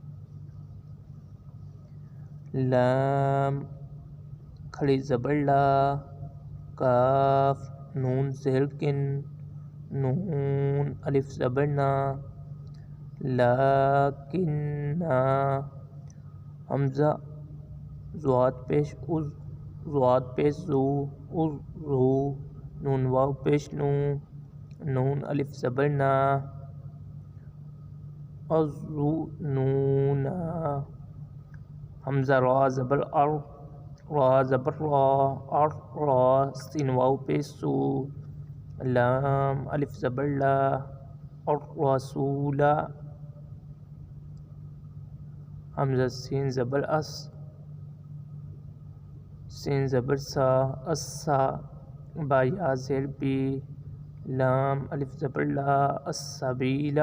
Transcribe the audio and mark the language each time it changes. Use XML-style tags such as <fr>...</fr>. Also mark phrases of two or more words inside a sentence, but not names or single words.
<ur>لام کھڑی زبر لا، کاف نون زیر کن، نون الف زبر نا، لیکن حمزہ زواد پیش از، زواد پیش زو، از رو، نون واو پیش نو، نون الف زبر نا، ازو نونا، حمزہ را زبر ار، را زبر را، ار را، سین واو پیش سو، لام الف زبر لا، الرسول، حمزہ سین زبر اس، سین زبر سا، اسا، با یا زیر بی، لام الف زبر لا، السبیلا۔</ur>